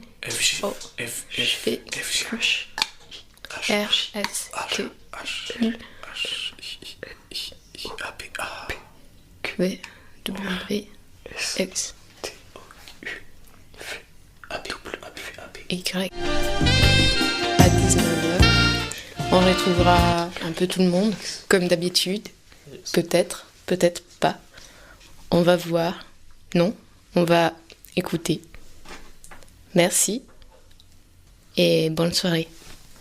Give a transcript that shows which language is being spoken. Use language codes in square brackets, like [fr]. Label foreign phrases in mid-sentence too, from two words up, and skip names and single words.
[fr] F, G. O. F, V. F, F, G. R. S. T. H. H. I. A, B. A. V. W. X. A, B. A, B. A, B. Y. À 19h, on retrouvera un peu tout le monde, comme d'habitude. Peut-être, peut-être pas. On va voir. Non, on va écouter. Merci et bonne soirée.